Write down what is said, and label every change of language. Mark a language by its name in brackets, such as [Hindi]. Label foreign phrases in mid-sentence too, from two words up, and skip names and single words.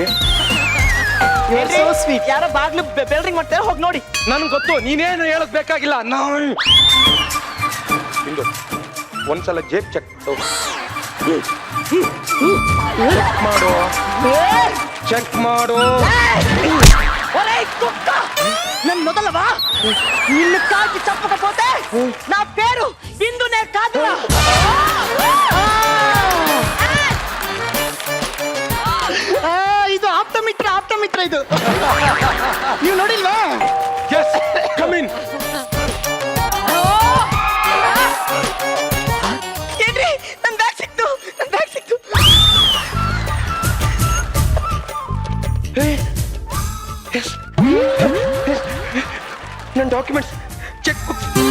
[English] So sweet. [Kannada] ಯಾರೋ ಬಾಗ್ಲು ಬೆಲ್ರಿಂಗ್ ಮಾಡ್ತಾರೆ, ಹೋಗಿ ನೋಡಿ. ನನ್ಗೆ ಗೊತ್ತು, ನೀನೇನು ಹೇಳಕ್ ಬೇಕಾಗಿಲ್ಲ. ಇಂದು ಒಂದ್ಸಲ ಜೇಬ್ ಚೆಕ್ ಮಾಡು, ಚೆಕ್ ಮಾಡು. [Telugu] ఒరే కుక్క, నన్ను వదలవా? నిన్ను కాల్చి చంపకపోతే నా పేరు బిందునే కాదురా. [Kannada] ಇದು ಆಪ್ತ ಮಿತ್ರ ಇದು. ನೀವು ನೋಡಿಲ್ವಾ? [English] Yes, come in. [Kannada] ಏನ್ರಿ, ನನ್ ಬ್ಯಾಗ್ ಸಿಕ್ತು. ನನ್ನ [English] documents check book.